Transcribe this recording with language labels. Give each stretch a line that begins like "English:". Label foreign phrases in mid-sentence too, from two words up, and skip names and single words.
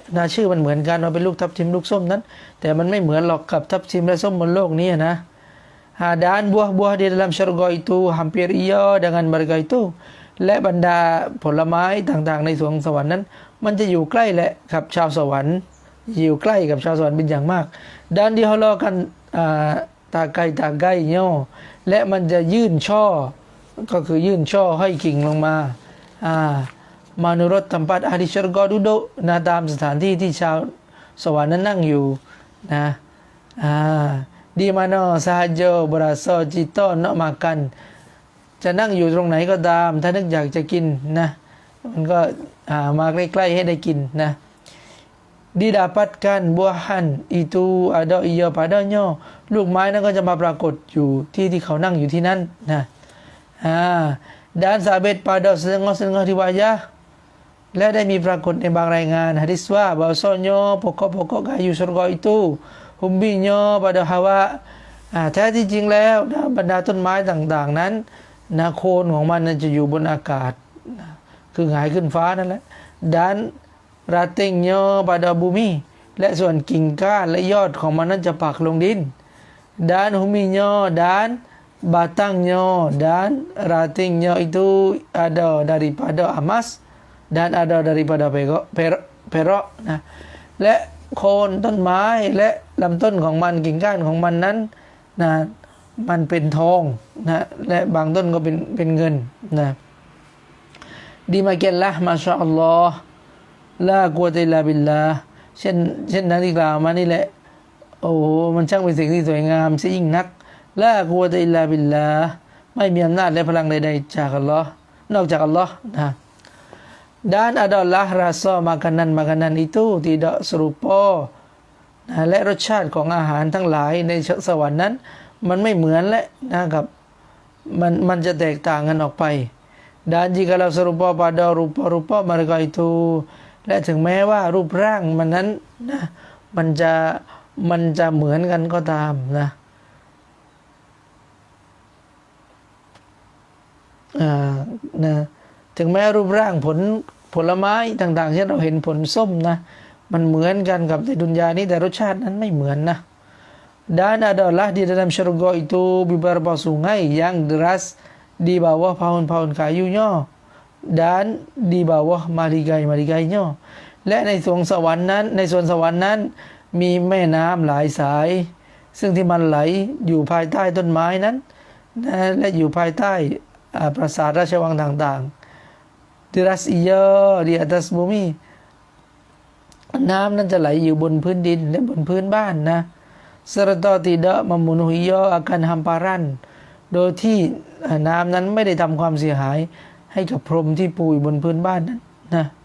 Thai: นะชื่อมันเหมือนกันว่าเป็นลูกทับทิมลูกส้มนั้นแต่มันไม่เหมือนหรอกกับทับทิมและส้มบนโลกนี้นะ
Malay: dan buah-buah di dalam syurga itu hampir iya dengan mereka itu
Thai: และบรรดาผลไม้ต่างๆในสวงสวรรค์นั้นมันจะอยู่ใกล้และกับชาวสวรรค์อยู่ใกล้กับชาวสวรรค์เป็นอย่างมาก
Malay: dan dihalakan tagai-tagainya
Thai: และมันจะยื่นช่อก็คือยื่นช่อให้กิ่งลงมา
Malay: menurut tempat ahli syurga duduk
Thai: นะตามสถานที่ที่ชาวสวรรค์นั้นนั่งอยู่นะ
Malay: di mana sahaja berasa cita nak makan
Thai: จะนั่งอยู่ตรงไหนก็ตามถ้านึกอยากจะกินนะมันก็มาใกล้ๆให้ได้กินนะ
Malay: didapatkan buahan itu ada ia padanya
Thai: ลูกไม้นั้นก็จะมาปรากฏอยู่ที่เขานั่งอยู่ที่นั่นนะ
Malay: dan sabit pada setengah-setengah riwayah
Thai: และได้มีปรากฏใน บางรายงานหะดีษว่า
Malay: bahwasanya pokok-pokok kayu surga itu humbinya pada hawa
Thai: แท้ที่จริงแล้วบรรดาต้นไม้ต่างๆนั้นนะ โคนของมันจะอยู่บนอากาศคือหงายขึ้นฟ้านั่นแหละ
Malay: dan rantingnya pada bumi
Thai: และส่วน กิ่งก้านและยอดของมันนั้นจะปักลงดิน
Malay: dan humbinya dan batangnya dan rantingnya itu ada daripada emas dan ada daripada perak
Thai: นะและโคนต้นไม้และลำต้นของมันกิ่งก้านของมันนั้นนะมันเป็นทองนะและบางต้นก็เป็นเงินนะ demikianlah
Arabic: ما شاء الله لا قوة إلا بالله
Thai: เช่นนั้นที่กล่าวมานี่แหละโอ้มันช่างเป็นสิ่งที่สวยงามซะยิ่ง นัก
Arabic: لا قوة إلا بالله
Thai: ไม่มีอำนาจและพลังใดๆจากอัลลอฮ์น อกจากอัลลอฮ์นะ
Malay: dan adalah rasa makanan itu tidak serupa
Thai: และรสชาติของอาหารทั้งหลายในสวรรค์นั้นมันไม่เหมือนและนะครับมันจะแตกต่างกันออกไป
Malay: dan jikalau serupa pada rupa-rupa mereka itu,
Thai: และถึงแม้ว่ารูปร่างมันนั้นนะมันจะเหมือนกันก็ตามนะ นะถึงแม้รูปร่างผลไม้ต่างๆเช่นเราเห็นผลส้มนะมันเหมือนกันกับในดุนยานี้แต่รสชาตินั้นไม่เหมือนนะ
Malay: dan adalah di dalam syurga itu beberapa sungai yang deras di bawah pohon-pohon kayunya dan di bawah maligai-maligainya
Thai: และในสวนสวรรค์นั้น มีแม่น้ำหลายสายซึ่งที่มันไหลอยู่ภายใต้ต้นไม้นั้นนะและอยู่ภายใต้ปราสาทราชวังต่างๆ
Malay: deras iya di atas bumi
Thai: น้ำนั้นจะไหลอยู่บนพื้นดินและบนพื้นบ้านนะ
Malay: serta tidak membunuh ia akan hamparan
Thai: โดยที่น้ำนั้นไม่ได้ทำความเสียหายให้กับพรหมที่ปูอยู่บนพื้นบ้านนั้นนะ